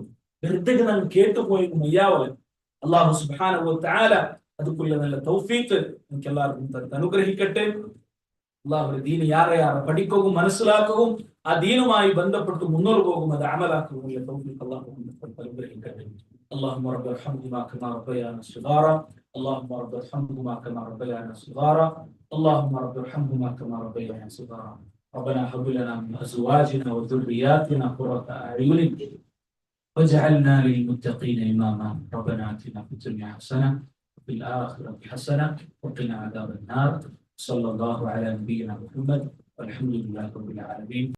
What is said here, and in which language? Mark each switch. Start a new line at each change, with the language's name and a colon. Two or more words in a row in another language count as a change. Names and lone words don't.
Malayalam: വെറുതെ ഞങ്ങൾ കേട്ടുപോയെങ്കിൽ മയ്യാവല.
Arabic: الله سبحانه وتعالى
Malayalam: അതുക്കുള്ള നല്ല തൗഫീഖ് നമുക്ക് എല്ലാവർക്കും അനുഗ്രഹിക്കട്ടെ. അള്ളാഹുവിന്റെ ദീന് യാറെ പഠിക്കുകയും മനസ്സിലാക്കുകയും ആ ദീനുമായി ബന്ധപ്പെട്ട് മുന്നോട്ട് പോകും, അത് അമലാക്കുകയും തൗഫീഖ് അല്ലാഹു അനുഗ്രഹിക്കട്ടെ.
Arabic: اللهم رب ارحمهما كما ربيانا صغارا اللهم رب ارحمهما كما ربيانا صغارا اللهم رب ارحمهما كما ربيانا صغارا ربنا هب لنا من ازواجنا وذرياتنا قرة اعين واجعلنا للمتقين اماما ربنا اتنا في الدنيا حسنة وفي الآخرة حسنة وقنا عذاب النار صلى الله على نبينا محمد والحمد لله رب العالمين.